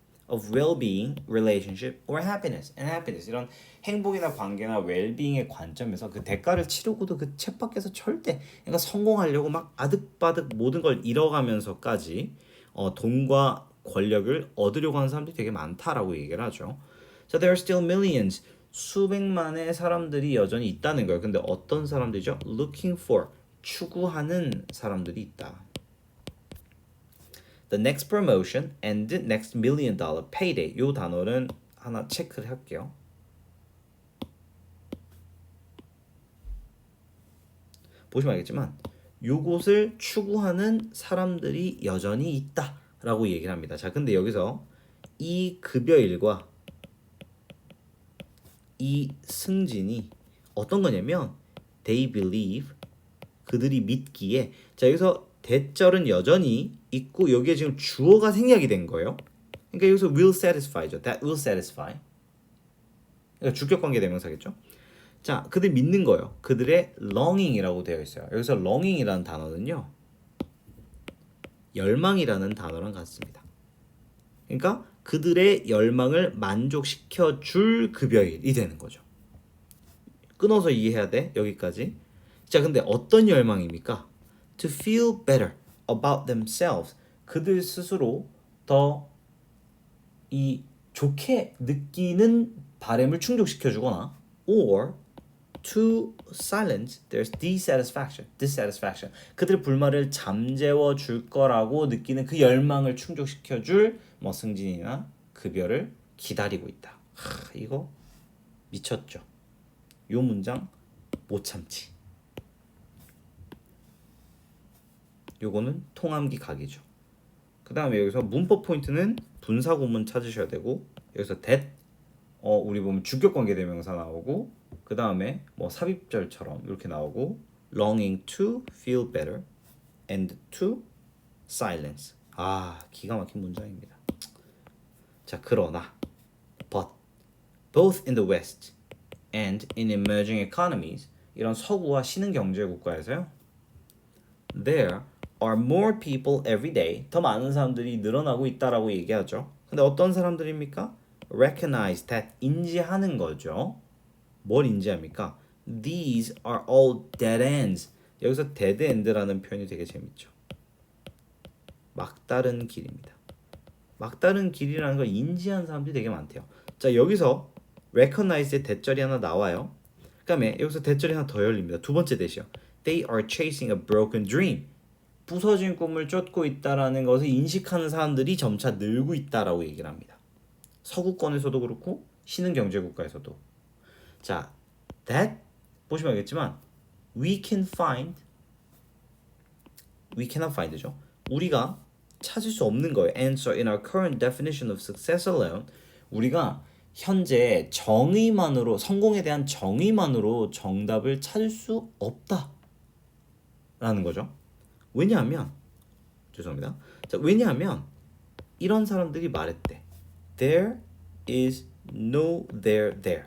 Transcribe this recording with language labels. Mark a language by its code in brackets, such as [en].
[en] of well-being, relationship, or happiness and happiness, [ko] 이런 행복이나 관계나 well-being의 관점에서 그 대가를 치르고도 그 책 밖에서 절대 그러니까 성공하려고 막 아득바득 모든 걸 잃어가면서까지 돈과 권력을 얻으려고 하는 사람들이 되게 많다라고 얘기를 하죠. [en] So there are still millions, [ko] 수백만의 사람들이 여전히 있다는 거예요. 근데 어떤 사람들이죠? [en] Looking for, [ko] 추구하는 사람들이 있다. [en] The next promotion and the next $1 million payday. [ko] 요 단어는 하나 체크를 할게요. 보시면 알겠지만 요것을 추구하는 사람들이 여전히 있다라고 얘기를 합니다. 자, 근데 여기서 이 급여일과 이 승진이 어떤 거냐면 [en] they believe, [ko] 그들이 믿기에, 자 여기서 대절은 여전히 있고 여기에 지금 주어가 생략이 된 거예요. 그러니까 여기서 [en] will satisfy [ko] 죠. [en] That will satisfy. [ko] 그러니까 주격관계 대명사겠죠. 자, 그들 믿는 거예요. 그들의 longing이라고 되어 있어요. 여기서 longing이라는 단어는요, 열망이라는 단어랑 같습니다. 그러니까 그들의 열망을 만족시켜 줄 급여일이 되는 거죠. 끊어서 이해해야 돼. 여기까지. 자, 근데 어떤 열망입니까? [en] To feel better about themselves. [ko] 그들 스스로 더 이 좋게 느끼는 바람을 충족시켜 주거나, [en] or to silence their dissatisfaction. [ko] 그들의 불만을 잠재워 줄 거라고 느끼는 그 열망을 충족시켜 줄 뭐 승진이나 급여를 기다리고 있다. 이거 미쳤죠. 요 문장 못 참지. 요거는 통함기 각이죠. 그 다음에 여기서 문법 포인트는 분사구문 찾으셔야 되고, 여기서 that 우리 보면 주격관계 대명사 나오고, 그 다음에 뭐 삽입절처럼 이렇게 나오고, [en] longing to feel better and to silence. [ko] 기가 막힌 문장입니다. 자, 그러나 [en] but both in the West and in emerging economies, [ko] 이런 서구와 신흥 경제 국가에서요, [en] there are more people every day, [ko] 더 많은 사람들이 늘어나고 있다라고 얘기하죠. 근데 어떤 사람들입니까? [en] recognize that, [ko] 인지하는 거죠. 뭘 인지합니까? [en] These are all dead ends. [ko] 여기서 dead end라는 표현이 되게 재밌죠. 막다른 길입니다. 막다른 길이라는 걸 인지한 사람들이 되게 많대요. 자, 여기서 recognize의 대절이 하나 나와요. 그 다음에 여기서 대절이 하나 더 열립니다. 두 번째 대시요. [en] They are chasing a broken dream. [ko] 부서진 꿈을 쫓고 있다라는 것을 인식하는 사람들이 점차 늘고 있다라고 얘기를 합니다. 서구권에서도 그렇고 신흥 경제 국가에서도. 자, that 보시면 알겠지만 [en] we cannot find [ko] 죠. 우리가 찾을 수 없는 거예요. [en] Answer in our current definition of success alone. [ko] 우리가 현재 정의만으로, 성공에 대한 정의만으로 정답을 찾을 수 없다라는 거죠. 왜냐하면 왜냐하면 이런 사람들이 말했대. [en] There is no there.